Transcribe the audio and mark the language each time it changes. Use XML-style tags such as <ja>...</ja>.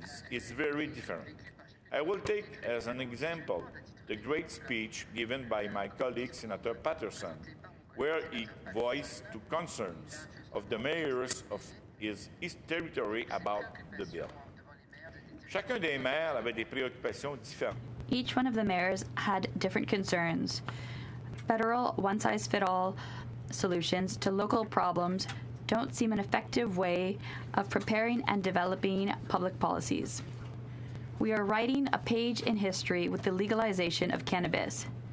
<en>It's very different. I will take as an example the great speech given by my colleague Senator Patterson, where he voiced the concerns of the mayors of his territory about the bill.</en> <fr>Chacun des maires avait des préoccupations différentes.</fr> <en>Each one of the mayors had different concerns. Federal one-size-fits-all solutions to local problems don't seem an effective way of preparing and developing public policies. We are writing a page in history with the legalization of cannabis.</en>